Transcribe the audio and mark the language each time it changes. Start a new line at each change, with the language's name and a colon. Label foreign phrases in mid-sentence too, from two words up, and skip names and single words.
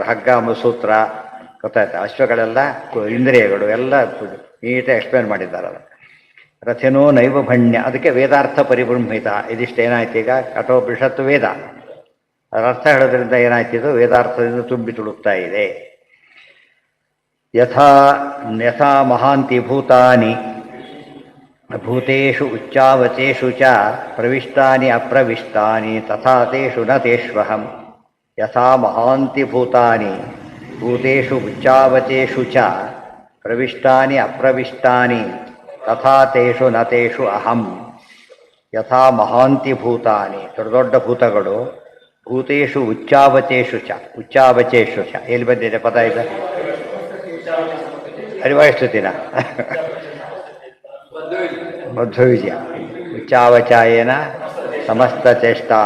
Kannada: ಹಗ್ಗ ಸೂತ್ರ ಗೊತ್ತಾಯ್ತು, ಅಶ್ವಗಳೆಲ್ಲ ಇಂದ್ರಿಯಗಳು ಎಲ್ಲ ನೀಟಾಗಿ ಎಕ್ಸ್ಪ್ಲೇನ್ ಮಾಡಿದ್ದಾರೆ.
Sanskrit: ರಥಿನೋ ನೈವ ಭಣ್ಯ, ಅದಕ್ಕೆ ವೇದಾರ್ಥ ಪರಿಬ್ರಹ್ಮಿತ.
Kannada: ಇದಿಷ್ಟು ಏನಾಯ್ತು ಈಗ? ಕಠೋಪನಿಷತ್ತು ವೇದ, ಅದರ ಅರ್ಥ ಹೇಳೋದ್ರಿಂದ ಏನಾಯ್ತಿದು? ವೇದಾರ್ಥದಿಂದ ತುಂಬಿ ತುಳುಕ್ತಾ ಇದೆ.
Sanskrit: ಯಥಾ ಮಹಾಂತಿ ಭೂತಾನಿ ಭೂತೇಷು ಉಚ್ಚಾವಚೇಷು ಚ ಪ್ರವಿಷ್ಟಾನಿ ಅಪ್ರವಿಷ್ಟಾನಿ ತಥಾ ತೇಷು ನ ತೇಷ್ವಹಂ. ಯಥಾ ಮಹಾಂತಿ ಭೂತಾನಿ ಭೂತೇಷು ಉಚ್ಚಾವಚೇಷು ಚ ಪ್ರವಿಷ್ಟಾನಿ ಅಪ್ರವಿಷ್ಟಾನಿ ತಥಾ ತೇಷು ನ ತೇಷು ಅಹಂ. ಯಥಾ ಮಹಾಂತಿ ಭೂತಾನಿ,
Kannada: ದೊಡ್ಡ ದೊಡ್ಡ ಭೂತಗಳು.
Sanskrit: ಭೂತೇಷು ಉಚ್ಚಾವಚೇಷು ಚ, ಉಚ್ಚಾವಚೇಷು ಚ
Kannada: ಎಲ್ಲಿ ಬಂದಿದೆ ಪದ? ಇದು ಅರಿವಾಯಿಸ್ತು ದಿನ ಮಧ್ವ ವಿಜಯ.
Sanskrit: ಉಚ್ಚಾವಚಾಯೇನ ಸಮಸ್ತ ಚೇಷ್ಟಾ.